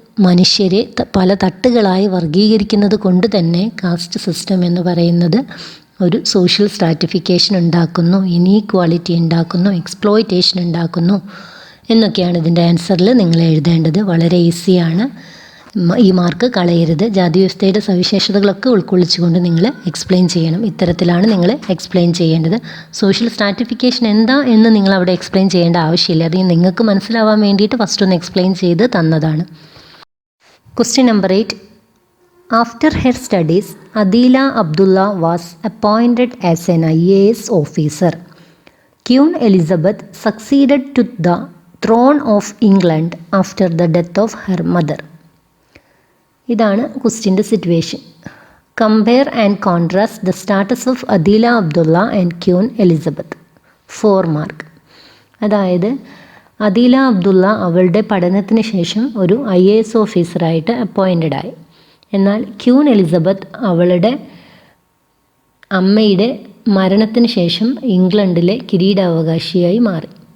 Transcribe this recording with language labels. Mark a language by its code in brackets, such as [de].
[ml] മനുഷ്യരെ പല തട്ടുകളായി വർഗീകരിക്കുന്നത് കൊണ്ട് തന്നെ കാസ്റ്റ് സിസ്റ്റം എന്ന് പറയുന്നത് ഒരു സോഷ്യൽ സ്ട്രാറ്റിഫിക്കേഷൻ ഉണ്ടാക്കുന്നു, ഇനീക്വാളിറ്റി ഉണ്ടാക്കുന്നു, എക്സ്പ്ലോയിറ്റേഷൻ ഉണ്ടാക്കുന്നു എന്നൊക്കെയാണ് ഇതിൻ്റെ ആൻസറിൽ നിങ്ങൾ എഴുതേണ്ടത്. വളരെ ഈസിയാണ്. ഈ മാർക്ക് കളയരുത്. ജാതി വ്യവസ്ഥയുടെ സവിശേഷതകളൊക്കെ ഉൾക്കൊള്ളിച്ചുകൊണ്ട് നിങ്ങൾ എക്സ്പ്ലെയിൻ ചെയ്യണം. ഇത്തരത്തിലാണ് നിങ്ങൾ എക്സ്പ്ലെയിൻ ചെയ്യേണ്ടത്. സോഷ്യൽ സ്ട്രാറ്റിഫിക്കേഷൻ എന്താ എന്ന് നിങ്ങൾ അവിടെ എക്സ്പ്ലെയിൻ ചെയ്യേണ്ട ആവശ്യമില്ല. അത് നിങ്ങൾക്ക് മനസ്സിലാവാൻ വേണ്ടിയിട്ട് ഫസ്റ്റ് ഒന്ന് എക്സ്പ്ലെയിൻ ചെയ്ത് തന്നതാണ്. [en] Question number 8. After her studies, Adila Abdullah was appointed as an IAS officer. Queen Elizabeth succeeded to the throne of England after the death of her mother. [ml] ഇതാണ് ക്വസ്റ്റ്യൻ്റെ situation. [en] Compare and contrast the status of Adeela Abdullah and queen Elizabeth. 4 mark. [ml] അതായത് അദീല അബ്ദുള്ള അവളുടെ പഠനത്തിന് ശേഷം ഒരു IAS ഓഫീസറായിട്ട് appointed ആയി. എന്നാൽ queen Elizabeth അവളുടെ അമ്മയുടെ മരണത്തിന് ശേഷം ഇംഗ്ലണ്ടിലെ കിരീടാവകാശിയായി മാറി.